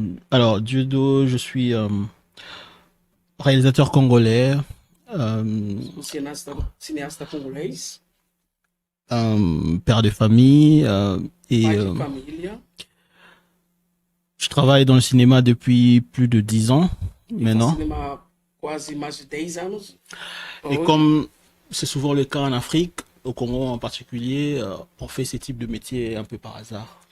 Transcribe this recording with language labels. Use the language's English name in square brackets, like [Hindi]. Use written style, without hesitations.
[French] Alors, Diodo, je suis réalisateur congolais, [Portuguese] Sou cineasta congolês, [French] père de famille et [Portuguese] pai de família. [French] je travaille dans le cinéma depuis plus de 10 ans maintenant. [Portuguese] Cinema quase mais de 10 anos. [French] Et comme c'est souvent le cas en Afrique, au Congo en particulier, on fait ce type de métier un peu par hasard.